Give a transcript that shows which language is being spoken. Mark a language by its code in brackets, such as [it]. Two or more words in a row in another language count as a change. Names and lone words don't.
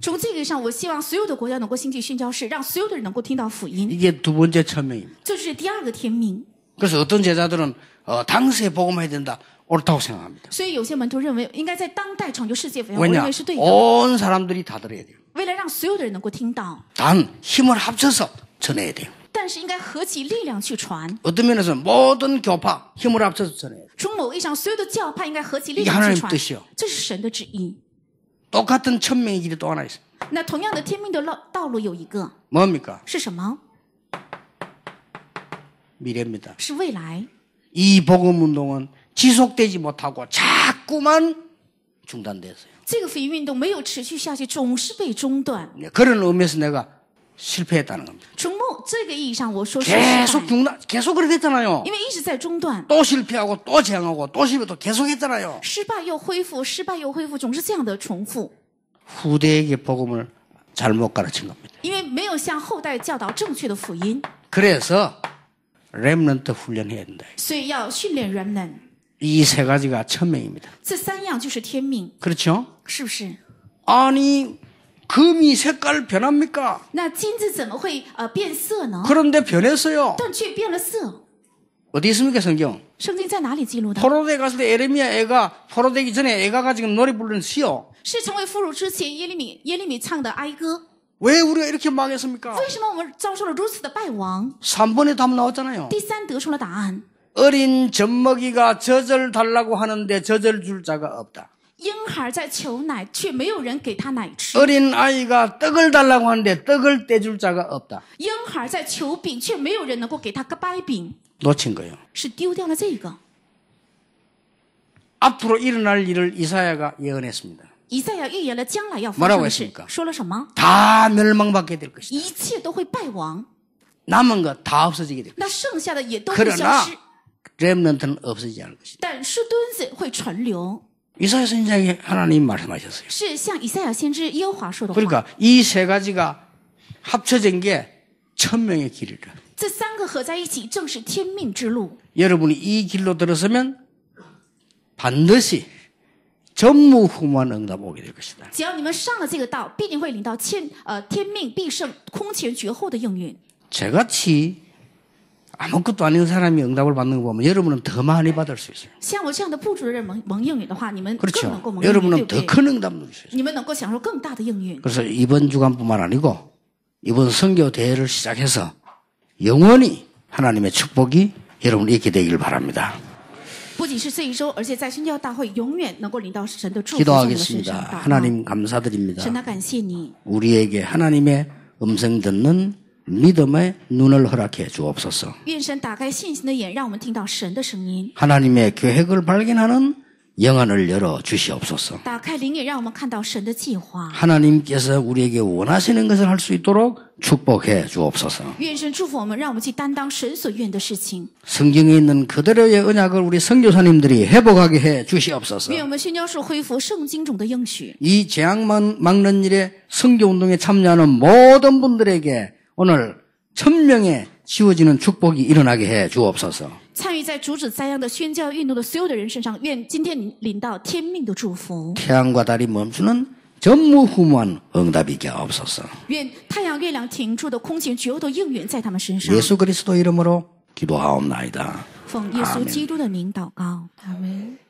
[zh] 从这个上，我希望所有的国家能够兴起宣教士，让所有的人能够听到福音。 [ko] 이게 두 번째 천명입니다. [zh] 这是第二个天命。 [ko] 그래서 어떤 제자들은 당시에 복음해야 된다. 옳다고 생각합니다. [zh] 所以有些门徒认为应该在当代成就世界福音，我认 [ko] 왜냐? [zh] 为是对的。 [ko] 온 사람들이 다 들어야 돼요. [zh] 为了让所有的人能够听到， [ko] 단 힘을 합쳐서 전해야 돼요. [zh] 但是应该合起力量去传。 [ko] 어떤 면에서 모든 교파 힘을 합쳐서 전해야 돼요. [zh] 从某意义上，所有的教派应该合起力 [ko] 이게 [zh] 量 [ko] 하나님 [zh] 去传 [ko] 뜻이요. 。 [zh] 这是神的旨意。 [ko] 똑같은 천명의 길이 또 하나 있어요. [zh] 那同样的天命的道路有一个 [ko] 뭡니까? [zh] 是什么？ [ko] 미래입니다. [zh] 是未来。 [ko] 이 복음 운동은 지속되지 못하고 자꾸만 중단됐어요. [zh] 这个福音运动没有持续下去，总是被中断。 [ko] 그런 의미에서 내가 실패했다는 겁니다. [zh] 从这个意义上，我说是失败， [ko] 계속 그렇게 됐잖아요. [zh] 因为一直在中断， [ko] 또 실패하고 또 재앙하고 또 실패 또 계속 했잖아요. [zh] 失败又恢复，失败又恢复，总是这样的重复。 [ko] 후대에게 복음을 잘못 가르친 겁니다. [zh] 因为没有向后代教导正确的福音， [ko] 그래서 렘넌트 훈련해야 된다. [zh] 所以要训练人们。 [ko] 이 세 가지가 천명입니다. [zh] 这3样就是天命， [ko] 그렇죠? [zh] 是不是？ [ko] 아니 금이 색깔 변합니까? [zh] 那金子怎么会变色呢？ [ko] 그런데 변했어요. [zh] 但却变了色。 [ko] 어디 있습니까 성경? [zh] 圣经在哪里记录的？ [ko] 포로대 갔을 때 에레미야 애가 포로되기 전에 애가가 지금 노래 부르는 시요. [zh] 是成为俘虏之前耶利米唱的哀歌。 [ko] 왜 우리가 이렇게 망했습니까? [zh] 为什么我们遭受了如此的败亡？ [ko] 3번에 답 나왔잖아요. [zh] 第3得出了答案。 [ko] 어린 젖먹이가 젖을 달라고 하는데 젖을 줄 자가 없다. [zh] 婴孩在求奶，却没有人给他奶吃。 [ko] 어린 아이가 떡을 달라고 하는데 떡을 떼줄 자가 없다. [zh] 婴孩在求饼，却没有人能够给他个掰饼， [ko] 놓친 거예요. [zh] 是丢掉了这个。 [ko] 앞으로 일어날 일을 이사야가 예언했습니다. [zh] 以赛亚预言了将来要发 [ko] 뭐라고 [zh] 生的事 [ko] 했습니까 ， [zh] 说了什么？ [ko] 다 멸망받게 될 것이다. [zh] 一切都会败亡， [ko] 남은 거 다 없어지게 될 것이다. [zh] 那剩下的也都会消 [ko] 그러나 [zh] 失， [ko] 렘넌트는 없어지지 않을 것이다. [zh] 但是墩子会存留。 [ko] 이사야 선지자에게 하나님 말씀하셨어요. [zh] 是像以赛亚先知耶和华说的话。 [ko] 그러니까 이 세 가지가 합쳐진 게 천명의 길이라. [zh] 这三个合在一起，正是天命之路。 [ko] 여러분이 이 길로 들어서면 반드시 전무후무한 응답 오게 될 것이다. [zh] 只要你们上了这个道，必定会领到天命必胜、空前绝后的应允。 [ko] 저같이 아무것도 아닌 사람이 응답을 받는 거 보면 여러분은 더 많이 받을 수 있어요. [zh] 像我这样的不足的人蒙应允的话，你们更能 [ko] 그렇죠. [zh] 够蒙应允，对 [ko] 여러분은 [zh] 不对？ [ko] 더 큰 응답 누릴 수 있어요. [zh] 你们能够享受更大的应允。 [ko] 그래서 이번 주간뿐만 아니고 이번 선교 대회를 시작해서 영원히 하나님의 축복이 여러분 있게 되길 바랍니다. [zh] 不仅是这一周，而且在宣教大会永远能够领到神的祝福在我们的身上。 [ko] 기도하겠습니다. [zh] 祷告 [ko] 하나님 감사드립니다. [zh] 神啊，感谢你， [ko] 우리에게 하나님의 음성 듣는 믿음의 눈을 허락해 주옵소서. [zh] 愿神打开信心的眼，让我们听到神的声音； [ko] 하나님의 계획을 발견하는 영안을 열어 주시옵소서. [zh] 打开灵眼，让我们看到神的计划。 [ko] 하나님께서 우리에게 원하시는 것을 할 수 있도록 축복해 주옵소서. [zh] 愿神祝福我们，让我们去担当神所愿的事情。 [ko] 성경에 있는 그대로의 언약을 우리 선교사님들이 회복하게 해 주시옵소서. [zh] 愿我们宣教士恢复圣经中的应许。 [ko] 이 재앙 막는 일에 선교운동에 참여하는 모든 분들에게 오늘 천명에 지워지는 축복이 일어나게 해 주옵소서. [zh] 参与在阻止灾殃的宣教运动的所有的人身上，愿今天你领到天命的祝福。 [ko] 태양과 달이 멈추는 전무후무한 응답이게 없소서. [zh] 愿太阳、月亮停住的空前绝后的应允在他们身上。 [ko] 예수 그리스도 이름으로 기도하옵나이다. [zh] 奉耶稣基督的名祷告，阿门。